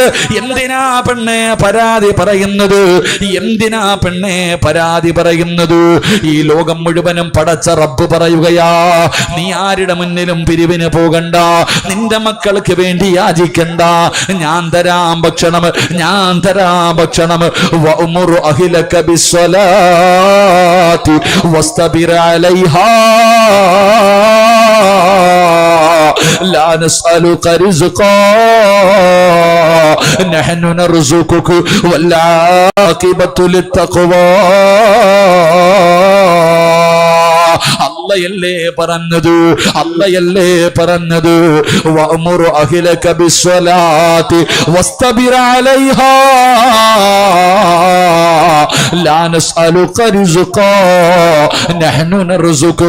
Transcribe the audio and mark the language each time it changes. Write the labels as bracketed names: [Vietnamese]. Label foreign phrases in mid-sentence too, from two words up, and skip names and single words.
[Malayalam] എന്തിനാ പെണ്ണെ പരാതി പറയുന്നത്? ഈ ലോകം മുഴുവനും പടച്ച റബ്ബ് പറയുകയാ, നീ ആരുടെ മുന്നിലും പിരിവിന് പോകണ്ട, നിന്റെ മക്കൾക്ക് വേണ്ടി യാചിക്കണ്ട, ഞാൻ തരാം ഭക്ഷണം. [Arabic] وأمر أهلك بالصلاة واصطبر عليها لا نسألك رزقا نحن نرزقك والعاقبة للتقوى. [Malayalam] അല്ലയല്ലേ പറഞ്ഞത് [Arabic] وأمر أهلك بالصلاة واصطبر عليها لا نسألك رزقا نحن نرزقك.